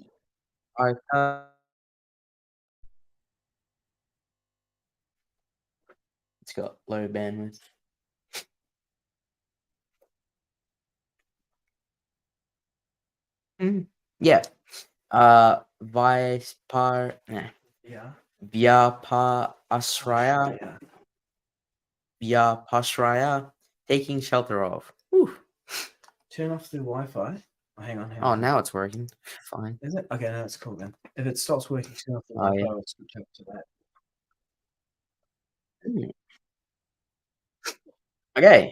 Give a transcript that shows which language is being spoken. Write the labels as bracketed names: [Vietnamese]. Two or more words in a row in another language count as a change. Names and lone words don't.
[English] Artha, it's got low bandwidth. Yeah. Yeah. [Sanskrit] व्यपाश्रयः व्यपाश्रयः, [English] taking shelter of. Whew. Turn off the Wi-Fi. Oh, hang on. Oh, now it's working. Fine. Is it? Okay, now it's cool then. If it stops working, turn off the Oh, Wi-Fi. yeah. I'll switch over to that. Okay.